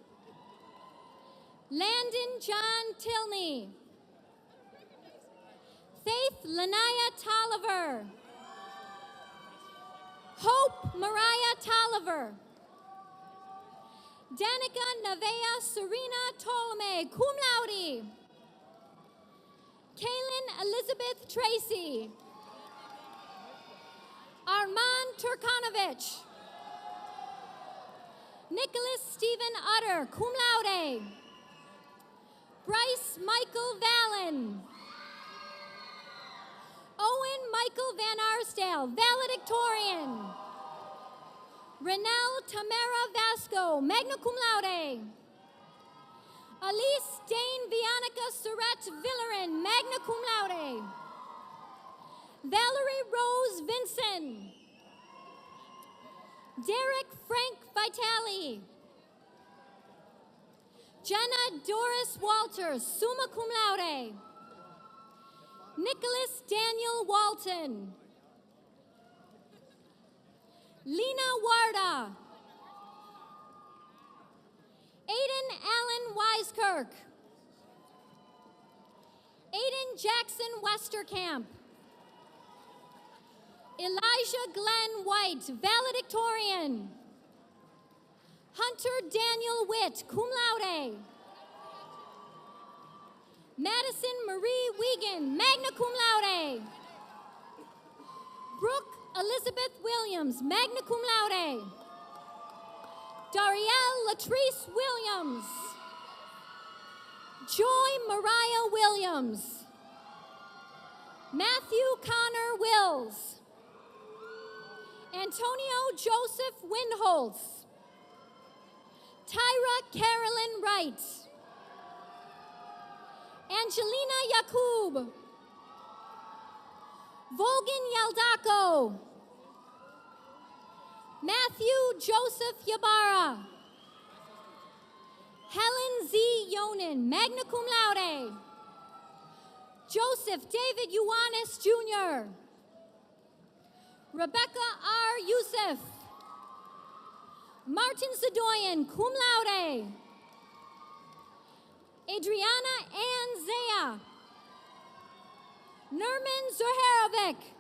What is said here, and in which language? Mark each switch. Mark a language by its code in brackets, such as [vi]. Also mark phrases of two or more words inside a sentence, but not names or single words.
[en] Landon John Tilney. Faith Lanaya Tolliver. Hope Mariah Tolliver. Danica Nevaeh Serena Ptolemy, [la] cum laude. [en] Kaylin Elizabeth Tracy. Armand Turkanovich. Nicholas Stephen Utter, [la] cum laude. [en] Bryce Michael Vallon. Owen Michael Van Arsdale, valedictorian. Renelle Tamara Vasco, [la] magna cum laude. [en] Elise Dane Bianca Surratt Villerin, [la] magna cum laude. [en] Valerie Rose Vinson. Derek Frank Vitale. Jenna Doris Walters, [la] summa cum laude. [en] Nicholas Daniel Walton. Lena Warda. Aiden Allen Weiskirk. Aiden Jackson Westerkamp. Elijah Glenn White, valedictorian. Hunter Daniel Witt, [la] cum laude. [en] Madison Marie Wiegand, [la] magna cum laude. [en] Brooke Elizabeth Williams, [la] magna cum laude. [en] Darielle Latrice Williams. Joy Mariah Williams. Matthew Connor Wills. Antonio Joseph Windholz. Tyra Carolyn Wright. Angelina Yakub. Volgan Yaldako. Matthew Joseph Yabara. Helen Z. [la] Yonan, magna cum laude. [en] Joseph David Ioannis Jr. Rebecca R. Youssef. Martin Zadoyan, [la] cum laude. [en] Adriana Ann Zaya. Nerman Zoharovic.